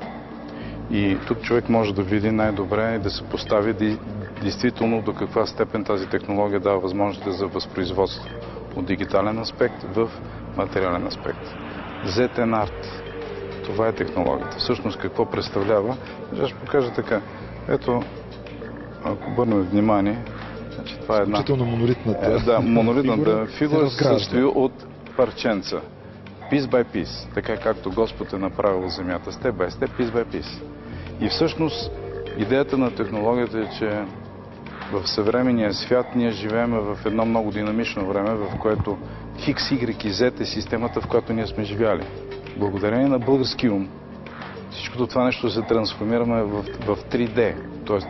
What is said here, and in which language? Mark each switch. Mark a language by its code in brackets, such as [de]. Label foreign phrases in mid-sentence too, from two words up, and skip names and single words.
[bg] И тук човек може да види най-добре и да се постави действително до каква степен тази технология дава възможности за възпроизводство от дигитален аспект в материален аспект. ZN Art. Това е технологията. Всъщност какво представлява? Ще покажа така. Ето, ако обърнем внимание, значи това е една... Включително монолитната монолитната фигура се състои от парченца. [en] Piece by piece, [bg] така както Господ е направил земята, [en] step by step, piece by piece. [bg] И всъщност идеята на технологията е, че в съвременния свят ние живеем в едно много динамично време, в което X, Y и Z е системата, в която ние сме живяли. Благодарение на български ум, всичкото това нещо се трансформираме в 3D, т.е.